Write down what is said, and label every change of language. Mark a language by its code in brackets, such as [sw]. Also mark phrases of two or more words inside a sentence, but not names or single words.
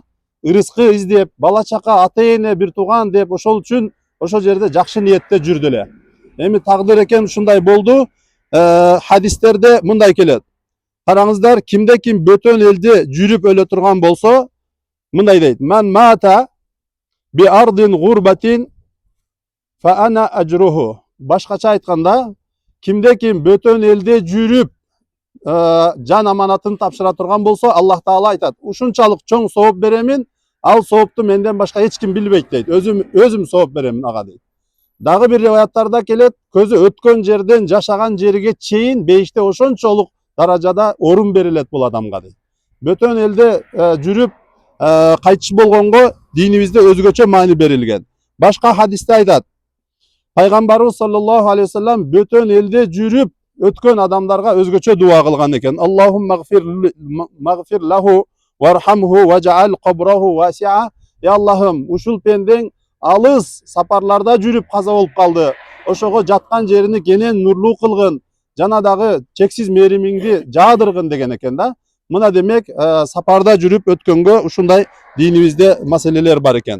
[ky] Ырыскы издеп, бала чака, ата эне, бир тууган деп, ошол үчүн ошол жерде жакшы ниетте жүрдү эле. Эми тагдыр экен ушундай болду. Hadisтерде мындай келет. Караңыздар, кимде ким бөтөн элде жүрүп өлө турган болсо, мындай дейт: [ar] "من مات بأرض غربة فأنا أجره." [ky] Башкача айтканда, кимде ким бөтөн элде жүрүп жан аманатын тапшыра турган болсо, Аллах Таала айтат: "Ушунчалык чоң сооп беремин, ал соопту менден башка эч ким билбейт" дейт. Өзүм сооп беремин ага дейт. Дагы бир риwаяттарда келет, көзү өткөн жерден жашаган жерге чейин бейиште ошончолук даражада орун берилет бул адамга дейт. Бөтөн элде жүрүп кайтыш болгонго динибизде өзгөчө маани берилген. Башка хадисте айтат, пайгамбарыбыз [ar] صلى الله عليه وسلم [ky] бөтөн элде жүрүп өткөн адамдарга өзгөчө дуа кылган экен. [ar] اللهم اغفر له وارحمه واجعل قبره واسعا. [ky] Ya Allah'ım, ушул пендең алыс сапарларда жүрүп каза болуп калды. Ошого жаткан жерини кенен нурлуу кылгын, жана дагы чексиз мээримиңди жаадыргын деген экен да. Мына демек сапарда жүрүп өткөнгө ушундай динибизде маселелер бар экен.